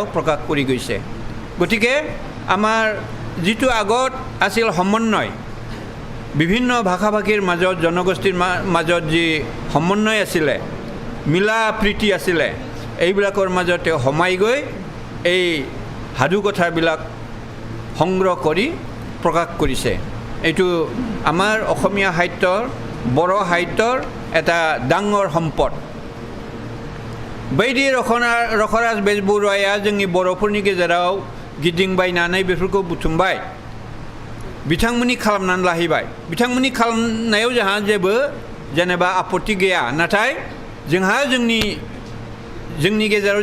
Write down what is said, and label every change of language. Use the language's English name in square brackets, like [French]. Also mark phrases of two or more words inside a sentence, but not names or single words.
[Assamese] প্ৰকাশ কৰি গৈছে গতিকে আমাৰ যিটো আগত আছিল সমন্বয় বিভিন্ন ভাষা ভাষীৰ মাজত জনগোষ্ঠীৰ মাজত যি সমন্বয় আছিলে মিলা প্ৰীতি আছিলে এইবিলাকৰ মাজত তেওঁ সোমাই গৈ এই সাধু কথাবিলাক সংগ্ৰহ কৰি প্ৰকাশ কৰিছে এইটো আমাৰ অসমীয়া সাহিত্যৰ বড়ো সাহিত্যৰ এটা ডাঙৰ সম্পদ [Bodo] बैदि रखराज बेजबरुवाया जोंनि बर'फोरनि गेजेराव गिदिंबायनानै बेफोरखौ बुथुमबाय बिथांमोननि खालामनानै लाहैबाय बिथांमोननि खालामनायाव जोंहा जेबो जेनेबा आपत्ति गैया नाथाय जोंहा जोंनि गेजेराव